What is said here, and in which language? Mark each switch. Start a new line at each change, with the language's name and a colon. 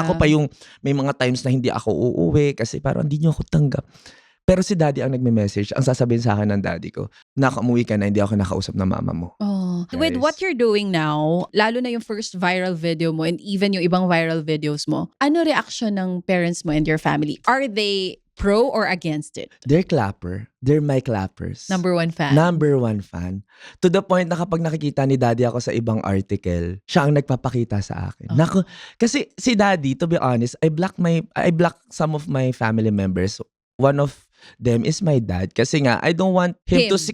Filipino: ako pa yung may mga times na hindi ako uuwi kasi parang hindi niyo ako tanggap. Pero si daddy ang nagme-message. Ang sasabihin sa akin ng daddy ko, umuwi ka na, hindi ako nakausap ng mama mo.
English: Oh. With Guys. what you're doing now,
Filipino: lalo na yung
English: first viral video mo and even
Filipino: yung ibang
English: viral videos
Filipino: mo, ano
English: reaction ng parents mo and your family? Are they pro or against it? They're clapper. They're my clappers. Number one fan. Number one fan. To the point
Filipino: na kapag nakikita ni daddy ako sa ibang article, siya ang nagpapakita sa akin. Oh. Naku, kasi si daddy,
English: to be honest, I blocked some of my family members. One of them is my dad.
Filipino: Kasi nga,
English: I don't want him to see.